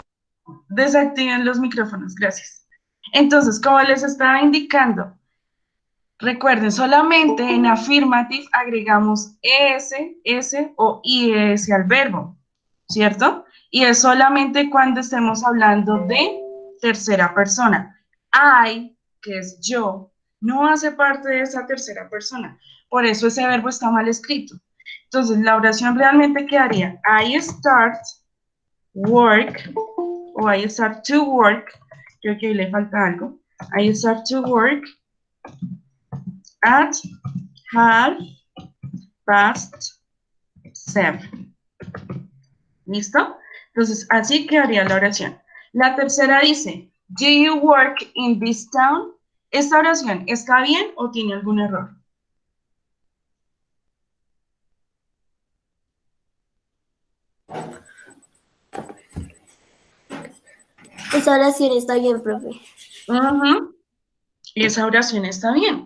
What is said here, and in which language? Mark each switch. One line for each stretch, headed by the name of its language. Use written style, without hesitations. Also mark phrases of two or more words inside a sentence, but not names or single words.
Spanish: Desactiven los micrófonos, gracias. Entonces, como les estaba indicando, recuerden, solamente en affirmative agregamos es, s o ies al verbo, ¿cierto? Y es solamente cuando estemos hablando de tercera persona. I, que es yo, no hace parte de esa tercera persona. Por eso ese verbo está mal escrito. Entonces, la oración realmente quedaría
English: I start work,
Spanish: o
English: I start to work,
Spanish: creo que le falta algo.
English: I start to work at 7:30.
Spanish: ¿Listo? Entonces, así quedaría la oración. La tercera dice,
English: do you work in this town?
Spanish: ¿Esta oración está bien o tiene algún error? Esa oración está bien, profe. Ujú. Esa oración está bien.